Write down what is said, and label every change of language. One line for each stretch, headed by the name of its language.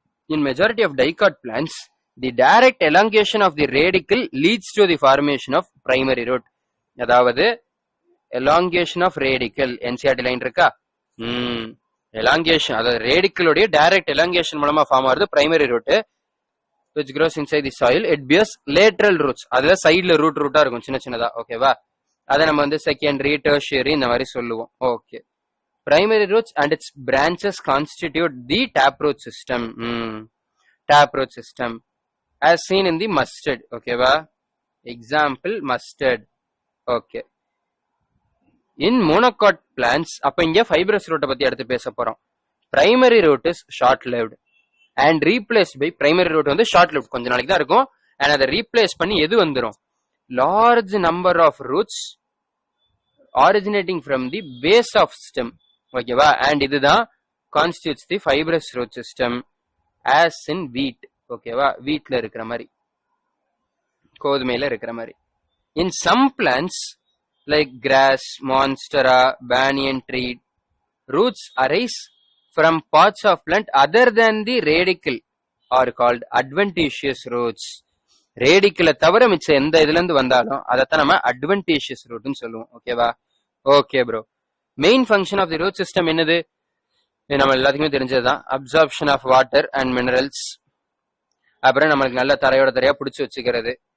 English: In majority of dicot plants, the direct elongation of the radicle leads to the formation of primary root.
Tamil: அதாவது
English: elongation of radicle,
Tamil: NCERT line இருக்கா?
English: elongation, அதாவது radicle உடைய direct elongation
Tamil: மூலமா form ஆகுது
English: primary root, which grows inside the soil. It bears lateral roots.
Tamil: அதுல சைடுல ரூட்டா இருக்கும் சின்ன சின்னதா. ஓகேவா? அதை நம்ம வந்து செகண்டரி, டெர்ஷியரி இந்த மாதிரி சொல்லுவோம். Okay.
English: Primary roots and its branches constitute the taproot system. Taproot system as seen in the mustard. ஓகேவா? Example mustard. Okay. In monocot plants,
Tamil: அப்ப இங்க ஃபைப்ரஸ் ரூட்டை பத்தி அடுத்து பேச போறோம்.
English: primary root is short lived and replaced by, primary root வந்து short lived
Tamil: கொஞ்ச நாளைக்கு தான் இருக்கும்,
English: And அதை replace பண்ணி எது வந்துடும்? large number of roots originating from the base of stem. ஓகேவா? and இதுதான் constitutes the fibrous root system as in wheat.
Tamil: ஓகேவா? வீட்ல இருக்கிற மாதிரி, கோதுமையில இருக்கிற மாதிரி.
English: in some plants like grass, monstera, banyan tree, roots arise from parts of plant other than the radicle are called adventitious roots.
Tamil: ரேடிக்கல தவிர மிச்சம் எந்த இதுல இருந்து வந்தாலும் அதைத்தான் நம்ம அட்வென்டேஷியஸ் ரூட்னு சொல்லுவோம். ஓகேவா? Okay bro.
English: Main function of the root system என்னது?
Tamil: நம்ம எல்லாத்துக்குமே தெரிஞ்சதுதான்.
English: Absorption of water and minerals.
Tamil: அப்புறம் நம்மளுக்கு நல்ல தரையோட தரையா பிடிச்சி வச்சுக்கிறது.